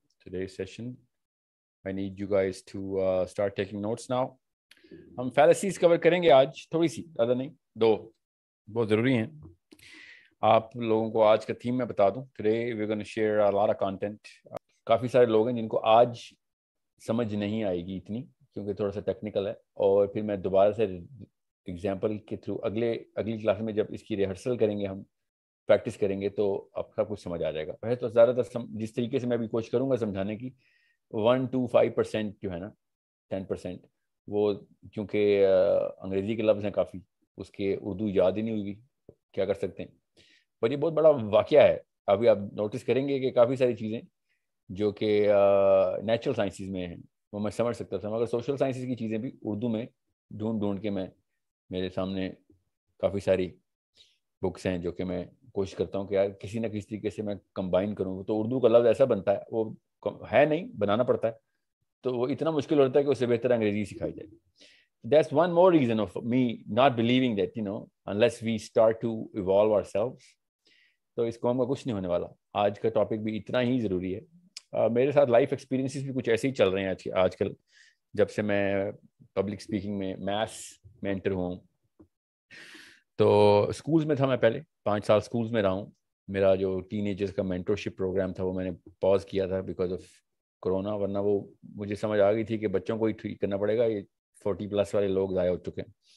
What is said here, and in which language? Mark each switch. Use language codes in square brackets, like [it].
[en] Today's session, I need you guys to start taking notes now. [ur] ہم فیلسیز کور کریں گے آج، تھوڑی سی، زیادہ نہیں، دو بہت ضروری ہیں. آپ لوگوں کو آج کا تھیم میں بتا دوں. [en] Today we gonna share a lot of content. [ur] کافی سارے لوگ ہیں جن کو آج سمجھ نہیں آئے گی اتنی، کیونکہ تھوڑا سا ٹیکنیکل ہے، اور پھر میں دوبارہ سے ایگزامپل کے تھرو اگلی کلاس میں جب اس کی ریہرسل کریں گے، ہم پریکٹس کریں گے، تو آپ سب کچھ سمجھ آ جائے گا. پہلے تو زیادہ تر جس طریقے سے میں بھی کوشش کروں گا سمجھانے کی، 1 to 5% جو ہے نا، 10%، وہ کیونکہ انگریزی کے لفظ ہیں کافی، اس کے اردو یاد ہی نہیں ہوئی، کیا کر سکتے ہیں. پر یہ بہت بڑا واقعہ ہے. ابھی آپ نوٹس کریں گے کہ کافی ساری چیزیں جو کہ نیچرل سائنسز میں ہیں وہ میں سمجھ سکتا تھا، مگر سوشل سائنسز کی چیزیں بھی اردو میں ڈھونڈ کے میرے سامنے کافی ساری بکس ہیں جو کہ میں کوشش کرتا ہوں کہ یار کسی نہ کسی طریقے سے میں کمبائن کروں. تو اردو کا لفظ ایسا بنتا ہے، وہ ہے نہیں، بنانا پڑتا ہے، تو وہ اتنا مشکل ہوتا ہے کہ اس سے بہتر انگریزی سکھائی جائے. [en] That's one more reason of me not believing that, unless we start to evolve ourselves, [ur] تو اس قوم کا کچھ نہیں ہونے والا. آج کا ٹاپک بھی اتنا ہی ضروری ہے. میرے ساتھ لائف ایکسپیرینسز بھی کچھ ایسے ہی چل رہے ہیں آج کل، جب سے میں پبلک اسپیکنگ میں میتھس میں انٹر ہوں. تو اسکولز میں تھا، میں پہلے 5 سال اسکولز میں رہا ہوں. میرا جو ٹین ایجرز کا مینٹورشپ پروگرام تھا وہ میں نے پاز کیا تھا بیکاز آف کرونا، ورنہ وہ مجھے سمجھ آ گئی تھی کہ بچوں کو ہی ٹھیک کرنا پڑے گا، یہ 40+ والے لوگ ضائع ہو چکے ہیں.